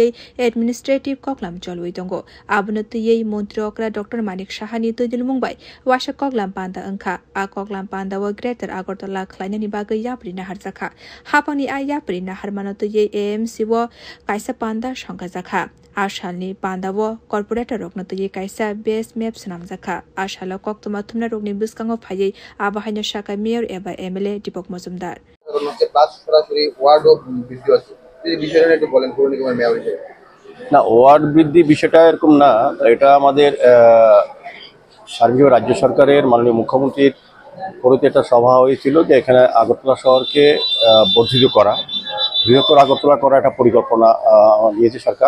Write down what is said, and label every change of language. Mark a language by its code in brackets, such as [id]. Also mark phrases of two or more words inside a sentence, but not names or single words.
[trp] एडमिनिस्ट्रेटिव कक्लाम चलुइ दंगो आबनो तयै मन्त्री अक्रा डॉक्टर मानिक साहानि तैदिल मुंबाय वाशा कक्लाम पान्दा अंखा आ कक्लाम पान्दा व ग्रेटर आगरतला खालायनो नि बागै याप्रि नाहार जाखा हापांनि आ याप्रि नाहार मानो तयै एएमसी व कायसा पान्दा संगा जाखा आशालनि पान्दाव कर्पोरेटर रोगनो तयै कायसा बेस मेप सनामजाखा आशाल कक्तमा थुमना रोगनि बिस्कांगो फायै आबाहायनो शाखा मेयर एबा एमएलए दीपक मजुमदार [bn] না ওয়ার্ড বৃদ্ধি বিষয়টা এরকম না, এটা আমাদের সার্বিক রাজ্য সরকারের মাননীয় মুখ্যমন্ত্রীর পরিতে একটা সভা হয়েছিল যে এখানে আগরতলা শহরকে বর্ধিত করা, বৃহত্তর আগরতলা করা একটা পরিকল্পনা নিয়েছে সরকার।